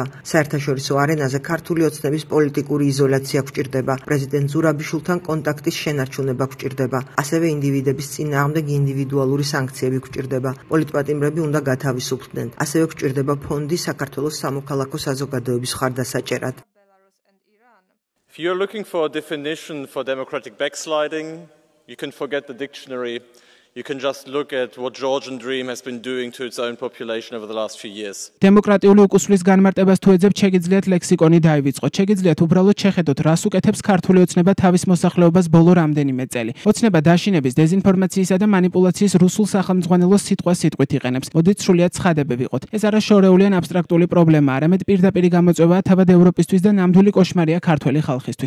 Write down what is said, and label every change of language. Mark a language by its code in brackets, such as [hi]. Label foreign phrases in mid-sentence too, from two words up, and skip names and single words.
[ka] საერთაშორისო არენაზე ქართული ოცნების პოლიტიკური იზოლაცია გვჭირდება. პრეზიდენტ ზურაბიშვილთან კონტაქტის შენარჩუნება გვჭირდება. ასევე ინდივიდების წინააღმდეგ ინდივიდუალური სანქციები გვჭირდება. პოლიტპატიმრები უნდა გათავისუფლდნენ. ასევე გვჭირდება ფონდი საქართველოს სამოქალაქო საზოგადოების ხარდასაჭერად. [en] If you're looking for a definition for democratic backsliding, you can forget the dictionary. You can just look at what Georgian Dream has been doing to its own population over the last few years. [ka] დემოკრატიული უკუსვლის განმარტებას თუ ეძებთ, შეგიძლიათ ლექსიკონი დაივიწყოთ. შეგიძლიათ უბრალოდ შეხედოთ, რას უკეთებს ქართული ოცნება თავის მოსახლეობას ბოლო რამდენიმე წელი. ოცნება დაშინების, დეზინფორმაციისა და манипуляციის რუსულ სახელმძღვანელოს სიტყვას-სიტყვით იყენებს. მოდით სრულიად ცხადები ვიყოთ. ეს არა შორეული ან აბსტრაქტული პრობლემა, არამედ პირდაპირი გამოწვევაა თავად ევროპისთვის და ნამდვილი კოშმარია ქართველი ხალხისთვის.